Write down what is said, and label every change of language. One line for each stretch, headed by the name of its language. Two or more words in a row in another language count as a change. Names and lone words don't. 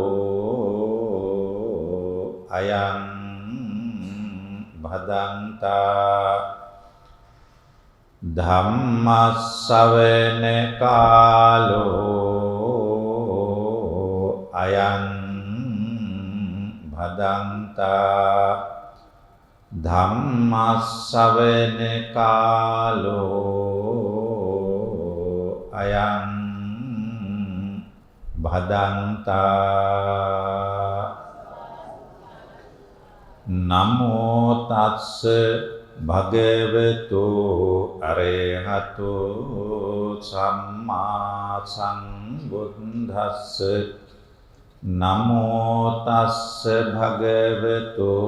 Pali: อายังบดันตาธัมมัสสเวนกาโล อายังบดันตา ධම්මස්සවන කාලෝ අයං භදන්තා නමෝ තස්ස භගවතු අරහතෝ සම්මා සම්බුද්දස්ස නමෝ තස්ස භගවතු